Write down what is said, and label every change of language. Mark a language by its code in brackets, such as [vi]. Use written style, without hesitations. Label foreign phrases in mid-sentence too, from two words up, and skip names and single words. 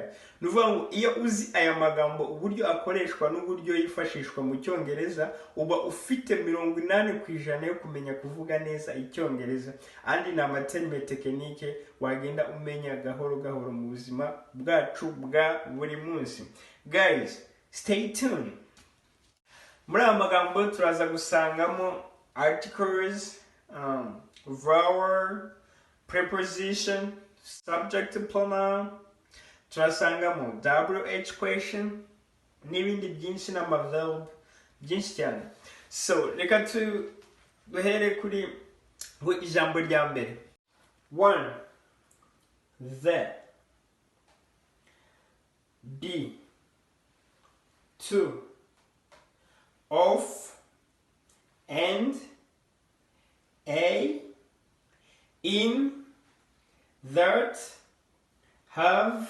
[rw] Ni ukuvuga ngo iyo uzi aya magambo uburyo akoreshwa n'uburyo yifashishwa mu cyongereza, uba ufite 80% yo kumenya kuvuga neza icyongereza. Andi ni amaterme tekinike wagenda umenya gahoro gahoro mu buzima bwacu bwa buri munsi. [en] Guys, stay tuned. [rw] Muri aya magambo turaza gusangamo [en] articles, vowel, preposition, subject pronoun, [rw] turasangamo [en] WH question, [rw] n'ibindi byinshi n'amaverb byinshi cyane. So reka duhere kuri ijambo rya mbere. 1. [en] The. B. 2. Of. And. A. In. That. Have.